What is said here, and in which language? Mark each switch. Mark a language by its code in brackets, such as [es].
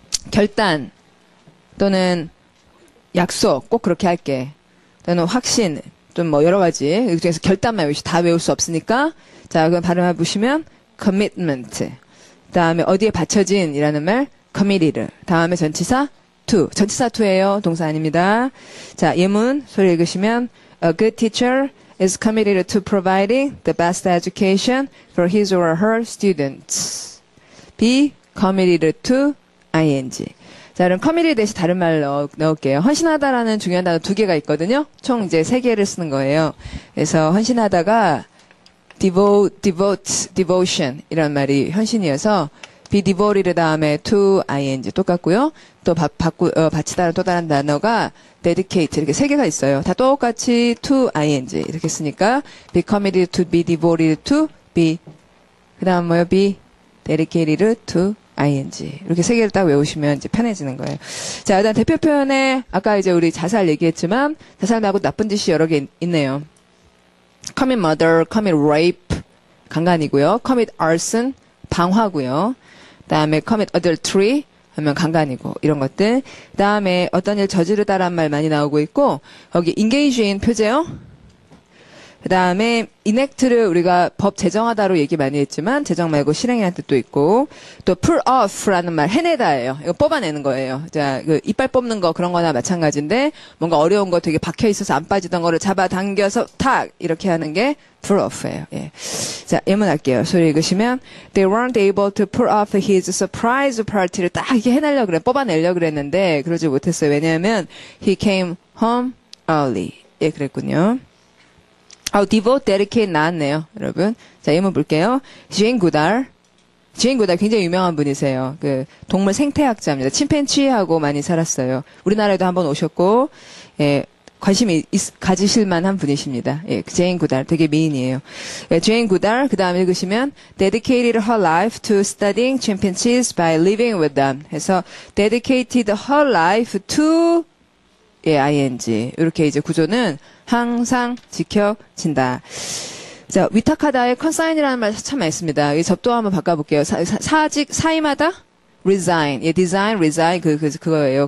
[ko] 결단 또는 약속 꼭 그렇게 할게. 또는 확신 좀 뭐 여러 가지 그 중에서 결단만 외우시 다 외울 수 없으니까 자 그럼 발음해 보시면 commitment 다음에 어디에 받쳐진이라는 말 committed 다음에 전치사 to 전치사 to예요 동사 아닙니다. 자 예문 소리 읽으시면 [en] a good teacher is committed to providing the best education for his or her students. be committed to ing. [ko] 자, 그럼 committed 대신 다른 말 넣을게요. 헌신하다라는 중요한 단어 두 개가 있거든요. 총 이제 세 개를 쓰는 거예요. 그래서 헌신하다가 devotion 이런 말이 헌신이어서 be devoted 다음에 to ing 똑같고요. 또 바치다는 또 다른 단어가 dedicate 이렇게 세 개가 있어요. 다 똑같이 to ing 이렇게 쓰니까 be committed to be devoted to be 그 다음 뭐요? [en] be dedicated to ing. [ko] 이렇게 세 개를 딱 외우시면 이제 편해지는 거예요. 자, 일단 대표 표현에 아까 이제 우리 자살 얘기했지만 자살 말고 나쁜 짓이 여러 개 있네요. [en] commit murder, commit rape, [ko] 강간이고요. [en] commit arson, [ko] 방화고요. 그다음에 commit adultery 하면 강간이고 이런 것들. 그다음에 어떤 일 저지르다란 말 많이 나오고 있고 거기 engage in 표제요. 그다음에 enact를 우리가 법 제정하다로 얘기 많이 했지만 제정 말고 실행이라는 뜻도 있고 또 pull off라는 말 해내다예요. 이거 뽑아내는 거예요. 자, 그 이빨 뽑는 거 그런 거나 마찬가지인데 뭔가 어려운 거 되게 박혀 있어서 안 빠지던 거를 잡아 당겨서 탁 이렇게 하는 게 pull off예요. 예. 자, 예문할게요. 소리 읽으시면 [en] they weren't able to pull off his surprise party를 [ko] 딱 이렇게 해내려고 그래. 뽑아내려고 그랬는데 그러지 못했어요. 왜냐하면 [en] he came home early. [ko] 예, 그랬군요. devote, dedicate 나왔네요, 여러분. 자, 예문 볼게요. 주인 구달 굉장히 유명한 분이세요. 그 동물 생태학자입니다. 침팬지하고 많이 살았어요. 우리나라에도 한번 오셨고, 예, 관심이 가지실 만한 분이십니다. 예, 제인 구달 되게 미인이에요. 예, 제인 구달 그 다음에 읽으시면 [en] dedicated her life to studying chimpanzees by living with them. [ko] 해서 dedicated her life to 예, ing 이렇게 이제 구조는 항상 지켜진다. 자, 위탁하다의 consign이라는 말 참 많이 씁니다. 이 접도 한번 바꿔볼게요. 사직 사임하다 resign, 예, design, resign 그거예요.